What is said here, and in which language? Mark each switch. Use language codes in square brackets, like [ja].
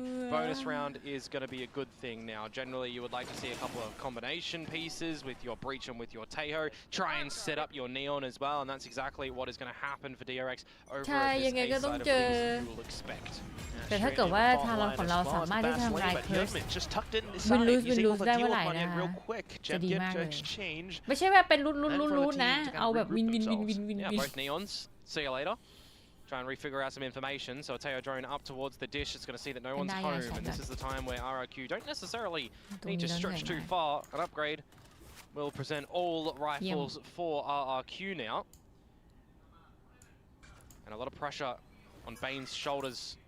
[en] Bonus round is going to be a good thing now. Generally, you would like to see a couple of combination pieces with your Breach and with your Teho. Try and set up your Neon as well, and that's exactly what is going to happen for DRX over at this A side of things you will expect. [th] แต่ถ้าเกิดว่าทารอนของเราสามารถที่จะทำลายเคิร์สวินลูสได้เมื่อไหร่นะคะจะดีมากเลยไม่ใช่แบบเป็นลุ้นนะเอาแบบวิน [en] Both Neons. See you later. Try and refigure out some information. So a Teo drone up towards the dish. It's going to see that no one's home, and this is the time where RRQ don't necessarily need to stretch too far. An upgrade will present all rifles for RRQ now, and a lot of pressure on Bane's shoulders.